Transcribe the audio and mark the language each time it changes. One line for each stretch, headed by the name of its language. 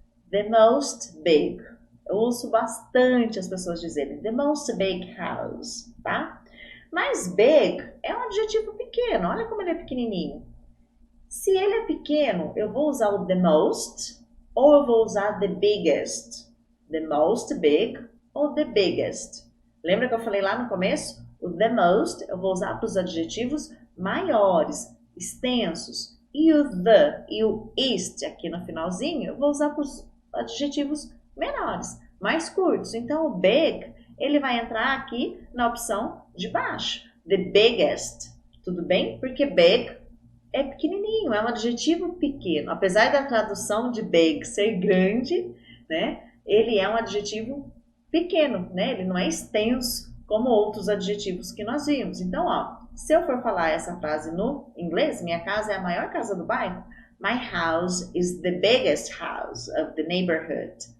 English: The most big.
Portuguese: Eu ouço bastante as pessoas dizerem
English: the most big house,
Portuguese: tá? Mas big é um adjetivo pequeno, olha como ele é pequenininho. Se ele é pequeno, eu vou usar o the most ou eu vou usar the biggest.
English: The most big ou the biggest.
Portuguese: Lembra que eu falei lá no começo? O the most eu vou usar para os adjetivos maiores, extensos. E o the e o ist aqui no finalzinho, eu vou usar para os adjetivos menores, mais curtos. Então, o big, ele vai entrar aqui na opção de baixo. The biggest. Tudo bem? Porque big é pequenininho, é um adjetivo pequeno. Apesar da tradução de big ser grande, né? Ele é um adjetivo pequeno, né? Ele não é extenso como outros adjetivos que nós vimos. Então, ó, se eu for falar essa frase no inglês, minha casa é a maior casa do bairro.
English: My house is the biggest house of the neighborhood.